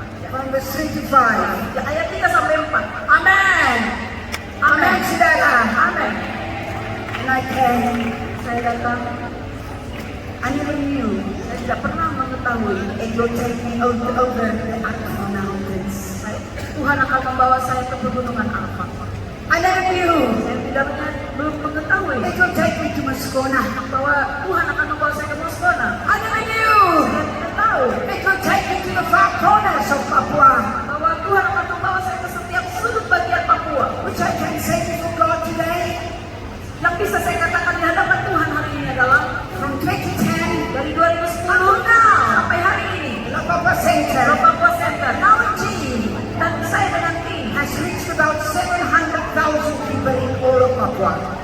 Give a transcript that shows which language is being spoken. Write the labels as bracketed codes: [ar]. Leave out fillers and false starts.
[en] From verse 3 to 5. [id] Ayat 3 sampai 4. [en] Amen. Amen, saudara. Amen. And I came. [id] Saya datang. [en] I never knew. [id] Saya tidak pernah mengetahui. [en] It will take me over the Arafah mountains. [id] Tuhan akan membawa saya ke pegunungan Arafah. [en] I never knew. [id] Saya belum mengetahui. [en] It will take me to Moscona. [id] Bahwa Tuhan akan membawa saya ke Moscona. [en] I never knew. [id] Saya tidak tahu. [en] It will take me to the far corners of Papua. [id] Bahwa Tuhan akan membawa saya ke setiap sudut bagian Papua. [en] Which I can say before God today. [id] Yang bisa saya katakan di hadapan Tuhan hari ini adalah [en] from 2010 [id] dari 2010 sampai hari ini. [en] The Papua Center. Now [id] dan saya dengan tim [en] has reached about 700,000 people in all of Papua.